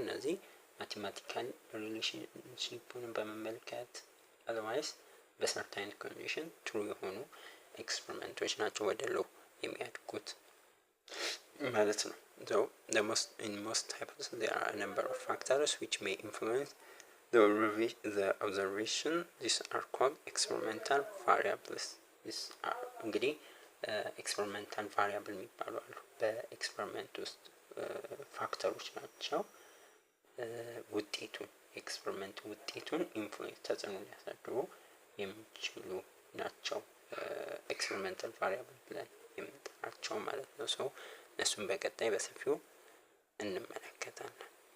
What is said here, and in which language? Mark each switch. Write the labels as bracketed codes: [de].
[am] እነዚህ ማቴማቲካል ሪሌሽንሺፑን በመመልከት አዘርዋይስ በሰርታይን ኮንዲሽን ትሩ የሆኑ ኤክስፐሪመንቶች ናቸው ወደ ሎ የሚያድጉት ማለት ነው። [en] So in most hypotheses there are a number of factors which may influence the observation. These are called experimental variables. These are [am] እንግዲህ ኤክስፐሪመንታል ቫሪያብል የሚባሉ አሉ። በኤክስፐሪመንት ውስጥ ፋክተሮች ናቸው ውጤቱን ኤክስፐሪመንት ውጤቱን ኢንፍሉዌንስ ተጽዕኖ ሊያሳድሩ የሚችሉ ናቸው። ኤክስፐሪመንታል ቫሪያብል ብለን የምንጠራቸው ማለት ነው። እነሱም በቀጣይ በሰፊው እንመለከታለን።